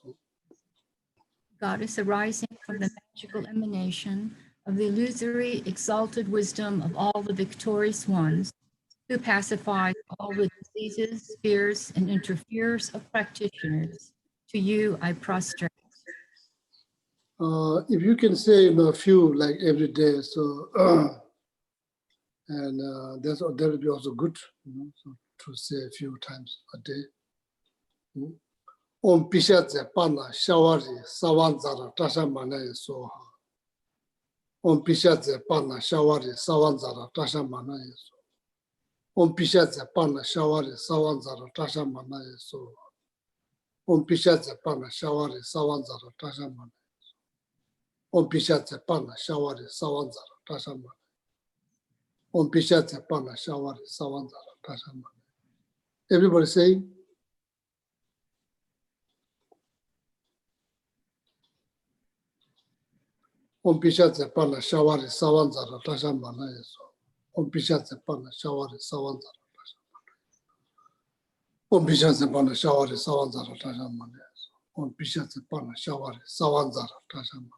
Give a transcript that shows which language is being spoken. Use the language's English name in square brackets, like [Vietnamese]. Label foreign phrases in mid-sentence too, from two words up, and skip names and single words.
[English] Goddess arising from the magical emanation of the illusory exalted wisdom of all the victorious ones, who pacifies all the diseases, fears, and interferes of practitioners. To you I prostrate. If you can say a few like every day, so and that will be also good, so to say a few times a day. [Sanskrit] Om Pishatze Pana Shawari Sawanzara Tasha Manaye Soha. Om Pishatze Pana Shawari Sawanzara Tasha Manaye Soha. Om Pishatze Pana Shawari Sawanzara Tasha Manaye Soha. Om Pishatze Pana Shawari Sawanzara Tasha Manaye. Om Pishatze Pana Shawari Sawanzara Tasha Manaye. Om Pishatze Pana Shawari Sawanzara Tasha Manaye. [English] Everybody saying? [Sanskrit] Om Pishatze Pana Shawari Sawanzara Tasha Manaye Soha. Om Pishatze Pana Shawari Sawanzara Tasha Manaye. Om Pishatze Pana Shawari Sawanzara Tasha Manaye. Om Pishatze Pana Shawari Sawanzara Tasha Manaye.